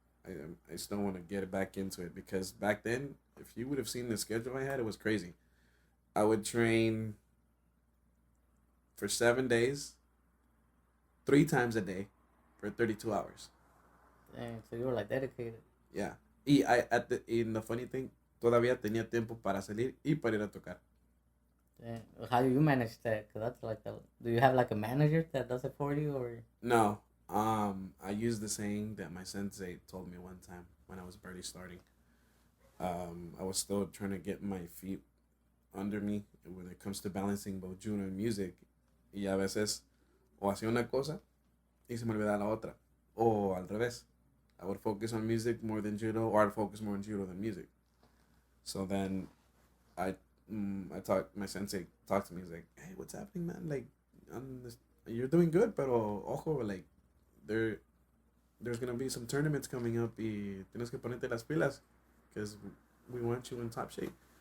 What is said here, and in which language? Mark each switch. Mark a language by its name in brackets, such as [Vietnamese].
[English] I still want to get it back into it because back then, if you would have seen the schedule I had, it was crazy. I would train for 7 days, 3 times a day, for 32 hours. Dang, so you were like dedicated. Yeah. And the funny thing, [Spanish] todavía tenía tiempo para salir y para ir a tocar. [English] Dang. How do you manage that? Cause that's like do you have like a manager that does it for you or? No. I use the saying that my sensei told me one time when I was barely starting. I was still trying to get my feet under me when it comes to balancing both judo and music. [Spanish] Y a veces o hacía una cosa y se me olvidaba la otra. O al revés. [English] I would focus on music more than judo, or I'd focus more on judo than music. So then my sensei talked to me. He's like, hey, what's happening, man? Like, you're doing good, [Spanish] pero ojo, [English] like, there's going to be some tournaments coming up [Spanish] y tienes que ponerte las pilas [English] because we want you in top shape.